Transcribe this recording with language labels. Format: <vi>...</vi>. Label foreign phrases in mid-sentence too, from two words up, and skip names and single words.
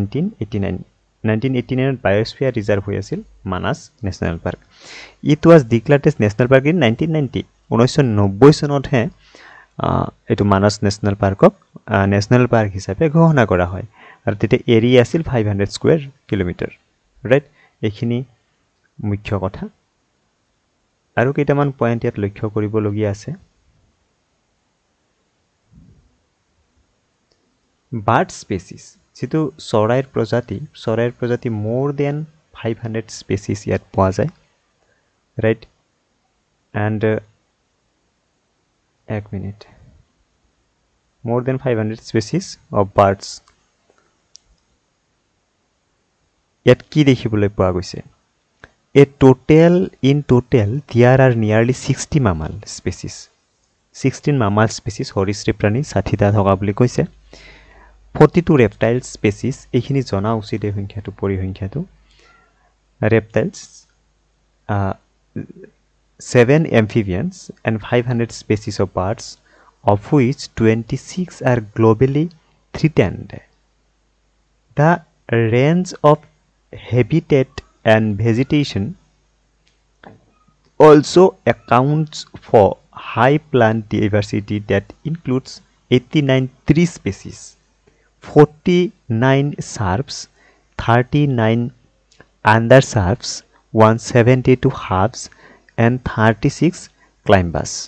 <as>1989ত</as> <en>biosphere reserve</en> <as>হৈ আছিল মানাস নেশ্যনেল পাৰ্ক</as> <en>It was declared as national park in 1990</en> <as>চনতহে এটো মানাস নেশ্যনেল পাৰ্কক নেশ্যনেল পাৰ্ক হিচাপে ঘোষণা কৰা হয় আৰু তেতে এৰিয়া আছিল 500</as> <en>square kilometre</en> <as>ৰাইট এইখিনি মুখ্য কথা আৰু কেইটামান পইণ্ট ইয়াত লক্ষ্য কৰিবলগীয়া আছে</as> <en>bird species</en> <as>যেটো চৰাইৰ প্ৰজাতি</as> <en>more than 500 স্পেচিছ</en> <as>ইয়াত পোৱা যায়</as> <en>right and</en> <as>এক মিনিট</as> <en>more than 500 species of birds yet</en> <as>কি দেখিবলৈ পোৱা গৈছে</as> <en>in total there are nearly 60 mammal species 16 mammal species</en> <as>সৰীসৃপ প্ৰাণী 60টা থকা বুলি কৈছে</as> <en>42 reptile species</en> <as>এইখিনি জনা উচিত এই সংখ্যাটো পৰিসংখ্যাটো</as> <en>reptiles 7 amphibians and 500 species of birds of which 26 are globally threatened. The range of habitat and vegetation also accounts for high plant diversity that includes 89 tree species, 49 shrubs, 39 undershrubs, 172 halves, and 36 climbers.</en>